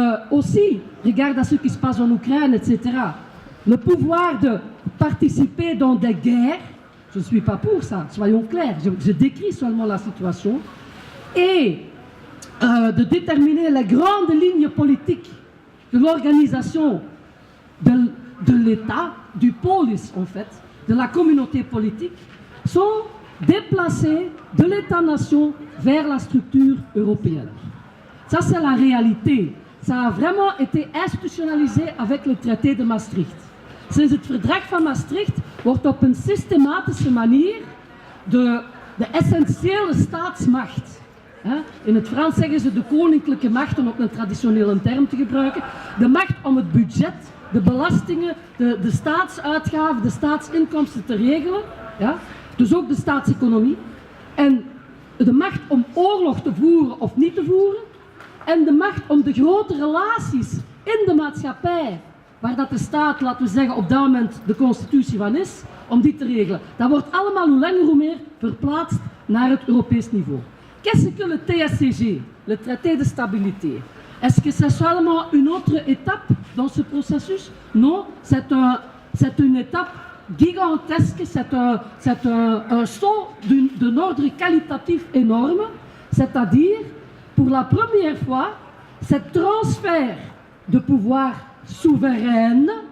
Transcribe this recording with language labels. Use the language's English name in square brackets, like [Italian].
[French] Aussi, regarde à ce qui se passe en Ukraine, etc. Le pouvoir de participer dans des guerres, je ne suis pas pour ça, soyons clairs, je décris seulement la situation, et de déterminer les grandes lignes politiques de l'organisation de l'État, du polis en fait, de la communauté politique, sont déplacés de l'État-nation vers la structure européenne. Ça c'est la réalité. Ça a vraiment été institutionnalisé avec le traité de Maastricht. [Dutch] Sinds het verdrag van Maastricht wordt op een systematische manier de essentiële staatsmacht, in het Frans zeggen ze de koninklijke macht, om ook een traditionele term te gebruiken, de macht om het budget, de belastingen, de staatsuitgaven, de staatsinkomsten te regelen, dus ook de staatseconomie, en de macht om oorlog te voeren of niet te voeren, en de macht om de grote relaties in de maatschappij, waar dat de staat, laten we zeggen, op dat moment de constitutie van is, om die te regelen. Dat wordt allemaal hoe langer hoe meer verplaatst naar het Europees niveau. [French] Qu'est-ce que le TSCG, le traité de stabilité? Est-ce que c'est seulement une autre étape dans ce processus? Non, c'est une étape gigantesque, c'est un saut d'un ordre qualitatif énorme, c'est-à-dire, pour la première fois, ce transfert de pouvoir souveraine